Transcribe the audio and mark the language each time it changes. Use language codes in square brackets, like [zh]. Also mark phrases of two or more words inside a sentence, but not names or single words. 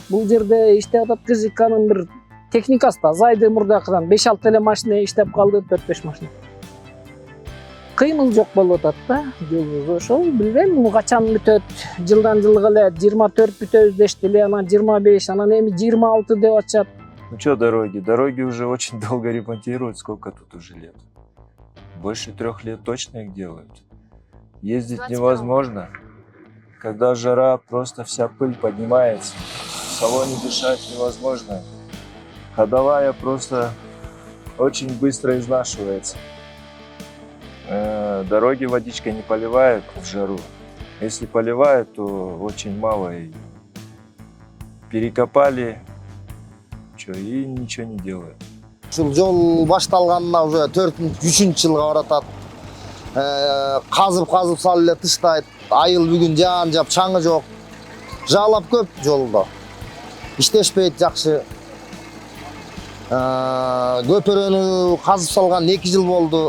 [ky] Бул жерде иштеп атат КЖКнын бир техникасы да азайды мурдакыдан 5-6 эле машина иштеп калды, 4-5 машина. Кыймыл жок болуп атат да, жолубуз ошол, билбейм, качан бүтөт. Жылдан жылга эле 24 бүтөбүз дешти эле, анан 25, анан эми 26 деп атышат. [ru] Ну что дороги? Дороги уже очень долго ремонтируют. Сколько тут уже лет? Больше 3 лет точно их делают. Ездить невозможно. Когда жара, просто вся пыль поднимается. В салоне дышать невозможно. Ходовая просто очень быстро изнашивается. Дороги водичкой не поливают в жару. Если поливают, то очень мало. И перекопали, и ничего не делают. [ky] Ушул жол башталганына уже 4-3 жылга баратат. Казып салып эле тыштайт. Айыл бүгүн жаан-жап, чаңы жок. Жаалап көп жолдо. Иштешпейт жакшы. Көпүрөнү казып салган 2 жыл болду.